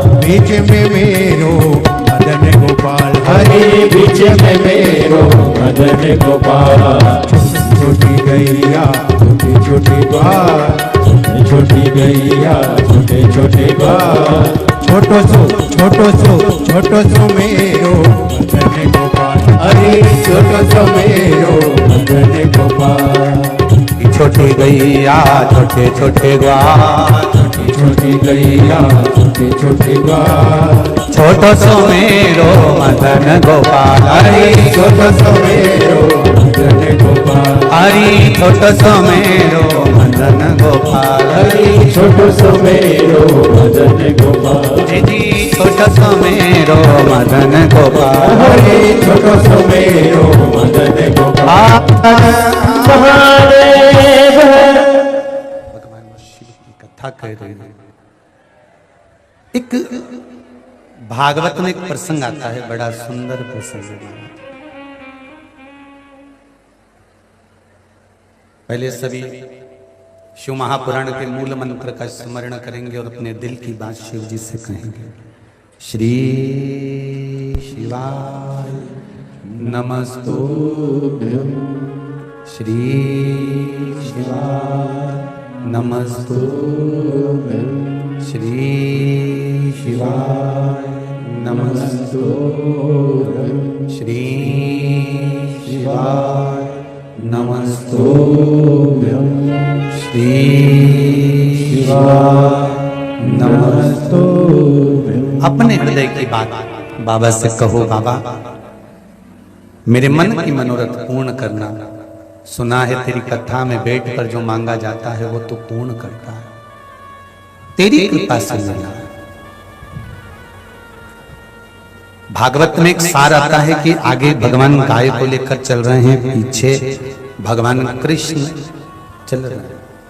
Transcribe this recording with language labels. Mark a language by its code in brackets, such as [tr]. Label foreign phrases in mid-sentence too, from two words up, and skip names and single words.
[bra] बीच में मेरो मदन गोपाल, हरे बीच में मेरो मदन गोपाल। छोटी गैया छोटी छोटी बाल, छोटी गैया छोटे छोटे बाल। छोटो सो मेरो मदन गोपाल, अरे छोटो सो मेरो मदन गोपाल। छोटी गैया छोटे छोटे ग्वाल, छोटी छोटी गैया छोटे छोटे ग्वाल। छोटो सो मेरो मदन गोपाल, अरे छोटो सो मेरो मदन गोपाल। हरी छोटो सो मेरो मदन गोपाल, हरी छोटो सो मेरो मदन गोपाल। जी छोटो सो मेरो मदन गोपाल, हरी छोटो सो मेरो मदन गोपाल। [hi] भगवान शिव की कथा कह रहे हैं। एक भागवत में एक प्रसंग आता है, बड़ा सुंदर प्रसंग है। पहले सभी शिव महापुराण के मूल मंत्र का स्मरण करेंगे और अपने दिल की बात शिव जी से कहेंगे। [sa] श्री शिवाय नमस्तुभ्यं, श्री शिवाय नमस्तुभ्यं, श्री शिवाय नमस्तुभ्यं, श्री शिवाय नमस्तुभ्यं, श्री शिवाय नमस्तुभ्यं। [hi] अपने हृदय की बात बाबा से कहो, बाबा मेरे मन की मनोरथ पूर्ण करना। सुना है तेरी कथा में बैठ कर जो मांगा जाता है वो तो पूर्ण करता है, तेरी कृपा से मिला। भागवत में एक सार आता है कि आगे भगवान गाय को लेकर चल रहे हैं, पीछे भगवान कृष्ण चल रहे हैं।